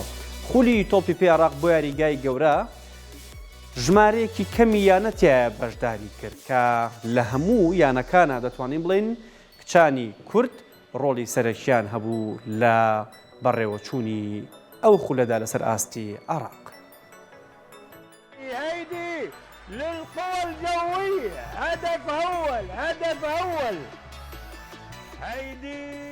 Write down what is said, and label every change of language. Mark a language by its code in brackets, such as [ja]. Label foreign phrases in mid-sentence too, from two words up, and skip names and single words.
[ckb] خولی تۆپی پێی عێراق بۆ یاریگای گەورە ژمارەیەکی کەمی یانەتیایە بەشداری کرد کە لە هەموو یانەکانە دەتوانین بڵین کچانی کورد ڕۆڵی سەرەکیان هەبوو لە بەڕێوەچوونی ئەو خولەدا لەسەر ئاستی عێراق. [ar] هيدي للقوى الجوية هدف أول هدف أول هيدي